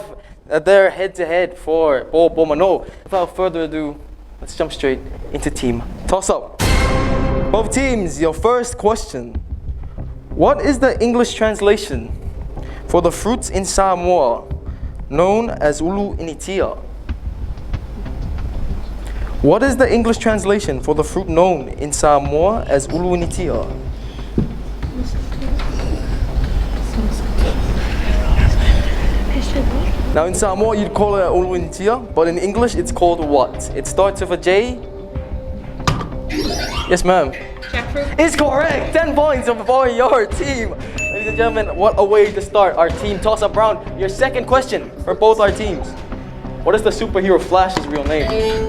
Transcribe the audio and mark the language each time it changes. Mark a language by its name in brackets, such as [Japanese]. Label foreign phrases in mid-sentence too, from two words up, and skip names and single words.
[English] They're head-to-head for Po Mano. Without further ado, let's jump straight into Team Toss-Up. Both teams, your first question. What is the English translation for the fruits in Samoa known as [Samoan] ulu initia? [English] What is the English translation for the fruit known in Samoa as [Samoan] ulu initia? [English] Now in Samoa you'd call it [Samoan] ulu initia, [English] but in English it's called what? It starts with a J. Yes, ma'am. Jackfruit. It's correct. 10 points for your team. Ladies and gentlemen, what a way to start our team toss-up round. Your second question for both our teams. What is the superhero Flash's real name?